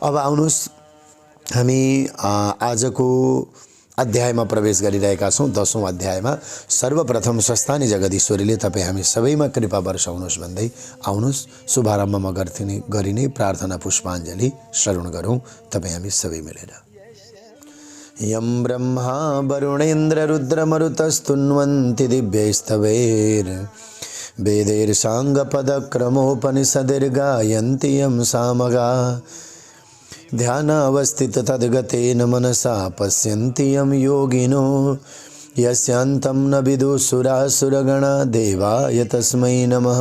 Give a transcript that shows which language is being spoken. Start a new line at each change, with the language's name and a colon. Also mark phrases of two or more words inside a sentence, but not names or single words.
Nepali: अब आउनुहोस् हामी आजको अध्यायमा प्रवेश गरिरहेका छौँ। 10औं अध्यायमा सर्वप्रथम स्वस्थानी जगदीश्वरीले तपाईँ हामी सबैमा कृपा वर्षाउनुहोस् भन्दै आउनुहोस् शुभारम्भमा गरिने प्रार्थना पुष्पाञ्जली श्रवण गरौँ तपाईँ हामी सबै मिलेर।
Sanskrit: यं ब्रह्मा वरुणेन्द्र रुद्रमरुतस्तुन्वन्ति दिव्यैस्तवैर् वेदैर्साङ्गपदक्रमोपनिषदिर्गायन्ति यं सामगा ध्यानावस्थित तद्गतेन मनसा पश्यन्ति यं योगिनो यस्यान्तं न विदुसुरासुरगणा देवाय तस्मै नमः।